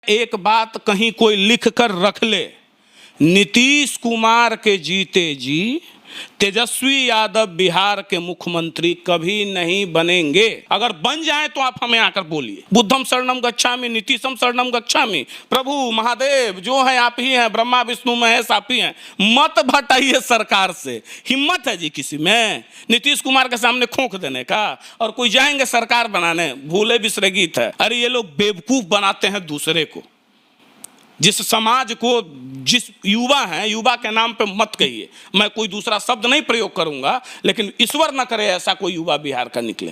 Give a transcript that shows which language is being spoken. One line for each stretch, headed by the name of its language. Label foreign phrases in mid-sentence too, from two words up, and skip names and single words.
Hindi: एक बात कहीं कोई लिख कर रख ले, नीतीश कुमार के जीते जी तेजस्वी यादव बिहार के मुख्यमंत्री कभी नहीं बनेंगे। अगर बन जाए तो आप हमें आकर बोलिए,
Pali: बुद्धम शरणम गच्छामि, नीतीशम शरणम गच्छामि,
Hindi: प्रभु महादेव जो है आप ही हैं, ब्रह्मा विष्णु महेश आप ही हैं। मत भटाइए सरकार से। हिम्मत है जी किसी में नीतीश कुमार के सामने खोंक देने का? और कोई जाएंगे सरकार बनाने, भूले बिसरे गीत है। अरे ये लोग बेवकूफ बनाते हैं दूसरे को। जिस समाज को, जिस युवा हैं, युवा के नाम पे मत कहिए, मैं कोई दूसरा शब्द नहीं प्रयोग करूंगा, लेकिन ईश्वर न करे ऐसा कोई युवा बिहार का निकले।